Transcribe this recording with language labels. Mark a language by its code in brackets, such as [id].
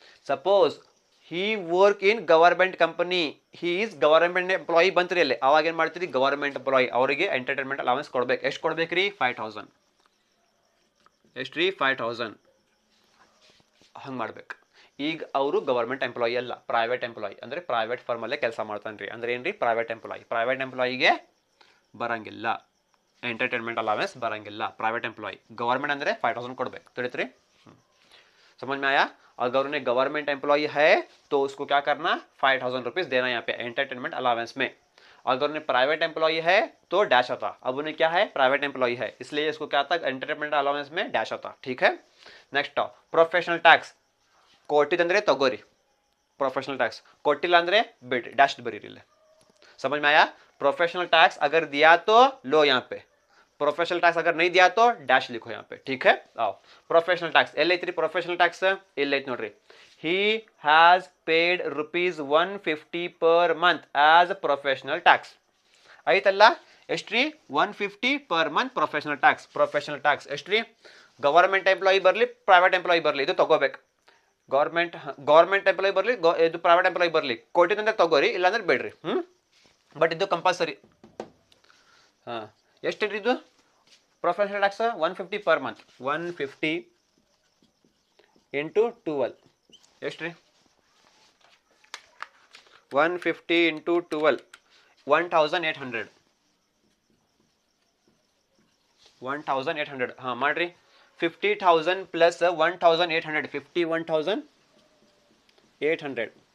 [kn] Suppose he work in government company he is government employee ಬಂತ್ರಿ ಅಲ್ಲೇ ಅವಾಗ ಏನು ಮಾಡ್ತೀರಿ ಗವರ್ಮೆಂಟ್ ಎಂಪ್ಲಾಯಿ ಅವರಿಗೆ ಎಂಟರ್ಟೈನ್ಮೆಂಟ್ ಅಲಾವೆನ್ಸ್ ಕೊಡ್ಬೇಕು ಎಷ್ಟು ಕೊಡ್ಬೇಕ್ರಿ 5,000 ಎಷ್ಟ್ರಿ 5,000 ಹಂಗೆ ಮಾಡ್ಬೇಕು. ಈಗ ಅವರು ಗವರ್ಮೆಂಟ್ ಎಂಪ್ಲಾಯಿ ಅಲ್ಲ ಪ್ರೈವೇಟ್ ಎಂಪ್ಲಾಯಿ ಅಂದರೆ ಪ್ರೈವೇಟ್ ಫರ್ಮಲ್ಲೇ ಕೆಲಸ ಮಾಡ್ತಾನ್ರಿ ಅಂದ್ರೆ ಏನ್ರಿ ಪ್ರೈವೇಟ್ ಎಂಪ್ಲಾಯಿಗೆ ಬರಂಗಿಲ್ಲ ಎಂಟರ್ಟೈನ್ಮೆಂಟ್ ಅಲಾವೆನ್ಸ್ ಬರಂಗಿಲ್ಲ ಪ್ರೈವೇಟ್ ಎಂಪ್ಲಾಯಿ. ಗवर्नमेंट ಅಂದರೆ 5,000 ಕೊಡ್ಬೇಕು ತಿಳಿತ್ರಿ. [hi] समझ में आया? अगर उन्हें गवर्नमेंट एम्प्लॉय है तो उसको क्या करना 5,000 रुपीज़ देना यहाँ पे एंटरटेनमेंट अलावेंस में. अगर उन्हें प्राइवेट एम्प्लॉय है तो डैश आता. अब उन्हें क्या है प्राइवेट एम्प्लॉय है इसलिए इसको क्या आता एंटरटेनमेंट अलावेंस में डैश आता. ठीक है नेक्स्ट [kn] प्रोफेशनल टैक्स ಕೊಟ್ಟಿದಂದ್ರೆ ತಗೋರಿ प्रोफेशनल टैक्स ಕೊಟ್ಟಿಲ್ಲ ಅಂದ್ರೆ बिड डैश बरीरी. [hi] समझ में आया? प्रोफेशनल टैक्स अगर दिया तो लो यहाँ पे प्रोफेशनल टैक्स अगर नहीं दिया तो डैश लिखो यहाँ पे. ठीक है आओ [kn] प्रोफेशनल टैक्स ಎಲ್ಲೈತ್ರಿ प्रोफेशनल टैक्स ಇಲ್ಲೈತ್ ನೋಡ್ರಿ. [en] he has paid ₹150 per month as professional tax [kn] ಐತಲ್ಲ ಎಷ್ಟ್ರಿ 150 [en] per month professional tax [kn] ಎಷ್ಟ್ರಿ ಗವರ್ಮೆಂಟ್ ಎಂಪ್ಲಾಯಿ ಬರಲಿ ಪ್ರೈವೇಟ್ ಎಂಪ್ಲಾಯಿ ಬರಲಿ ಇದು ತಗೋಬೇಕು. ಗೌರ್ಮೆಂಟ್ ಎಂಪ್ಲಾಯಿ ಬರಲಿ ಇದು ಪ್ರೈವೇಟ್ ಎಂಪ್ಲಾಯಿ ಬರಲಿ ಕೊಟ್ಟಿದ್ದಂದ್ರೆ ತಗೋರಿ ಇಲ್ಲಾಂದ್ರೆ ಬೇಡ್ರಿ. ಬಟ್ ಇದು ಕಂಪಲ್ಸರಿ. ಹಾಂ ಎಷ್ಟು ಇದು professional tax 150 per month 150 into 12 ಎಷ್ಟು ರೀ 150 ಇಂಟು 12 1,800 ಹಾಂ ಮಾಡಿರಿ 50,000 ಪ್ಲಸ್ 1,800 51,800.